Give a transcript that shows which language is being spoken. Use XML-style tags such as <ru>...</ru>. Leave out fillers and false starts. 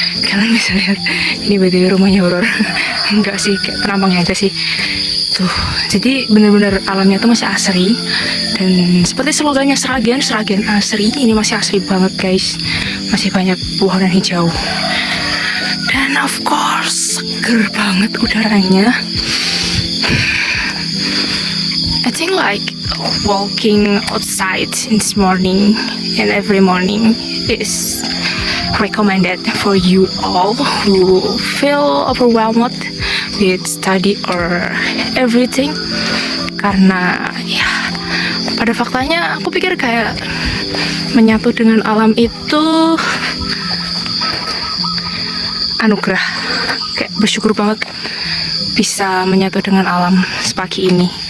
<id>kalian bisa lihat ini btw rumahnya horor. Enggak sih, kayak penampangnya aja sih tuh. Jadi bener-bener alamnya tuh masih asri, dan seperti slogannya Sragen asri, ini masih asri banget guys. Masih banyak pepohonan hijau, dan</id> <en>of course</en> <id>seger banget udaranya.</id> <en>I think like walking outside in this morning and every morning is recommended for you all who feel overwhelmed with study or everything.</en> <id>Karena ya pada faktanya aku pikir kayak menyatu dengan alam itu anugerah. Kayak bersyukur banget bisa menyatu dengan alam sepagi ini.</id>